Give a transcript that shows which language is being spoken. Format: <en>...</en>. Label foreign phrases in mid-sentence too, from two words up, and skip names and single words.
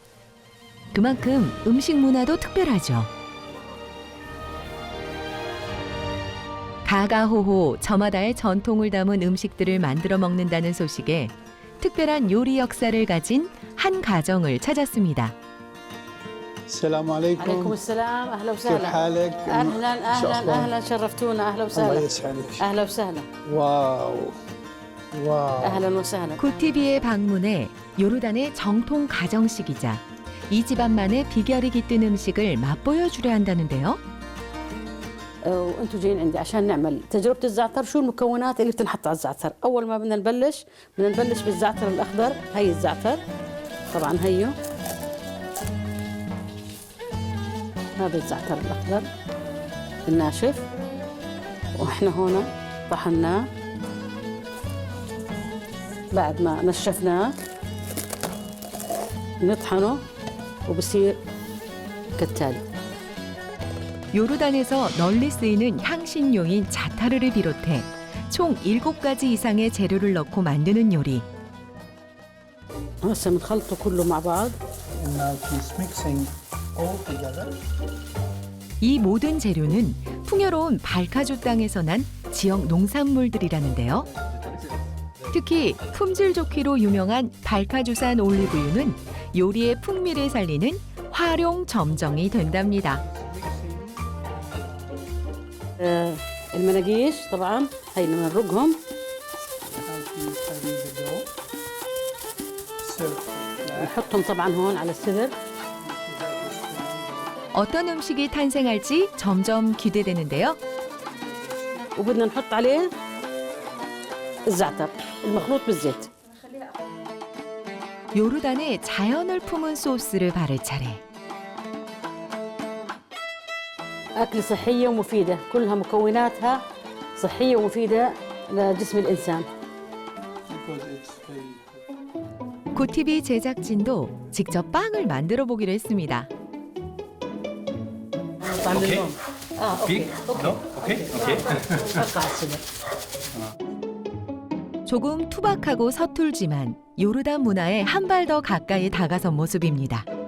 <ko>그만큼 음식 문화도 특별하죠. 가가호호 저마다의 전통을 담은 음식들을 만들어 먹는다는 소식에 특별한 요리 역사를 가진 한 가정을 찾았습니다.</ko> <ar>السلام عليكم. عليكم السلام، اهلا كيف وسهلا. حالك؟ اهلا شو اهلا أخبارك؟ اهلا شرفتونا، اهلا الله وسهلا. يسعدك. اهلا وسهلا. واو واو. اهلا وسهلا.</ar> <ko>구티비의 방문에 요르단의 정통 가정식이자 이 집안만의 비결이 깃든 음식을 맛보여 주려 한다는데요.</ko> <ar>وانتم جايين عندي عشان نعمل تجربه الزعتر. شو المكونات اللي بتنحط على الزعتر؟ اول ما بدنا نبلش بالزعتر الاخضر. هي الزعتر طبعا، هيو هذا الزعتر الاخضر الناشف، واحنا هون طحناه. بعد ما نشفناه نطحنه وبصير كالتالي.</ar> <ko>요르단에서 널리 쓰이는 향신료인 자타르를 비롯해 총 7가지 이상의 재료를 넣고 만드는 요리.</ko> <ar>هسه بنخلطه كله مع بعض.</ar> <en>And now he's mixing all together.</en> <ko>이 모든 재료는 풍요로운 발카주 땅에서 난 지역 농산물들이라는데요. 특히 품질 좋기로 유명한 발카주산 올리브유는 요리의 풍미를 살리는 활용 점정이 된답니다.</ko> <ar>المناقيش طبعا هي بنرقهم.</ar> <en>Now he's adding the dough. So,</en> <ar>نحطهم طبعا هون على السدر.</ar> <ko>어떤 음식이 탄생할지 점점 기대되는데요.</ko> <ar>وبدنا نحط عليه الزعتر المخلوط بالزيت.</ar> <ko>요르단의 자연을 품은 소스를 바를 차례.</ko> <ar>أكل صحية ومفيدة، كلها مكوناتها صحية ومفيدة لجسم الإنسان.</ar> <en>because it's very</en> <ko>고티비 제작진도 직접 빵을 만들어 보기로 했습니다.</ko> <en>Okay. Big? No? Okay, okay.</en> <ko>조금 투박하고 서툴지만 요르단 문화에 한 발 더 가까이 다가선 모습입니다.</ko>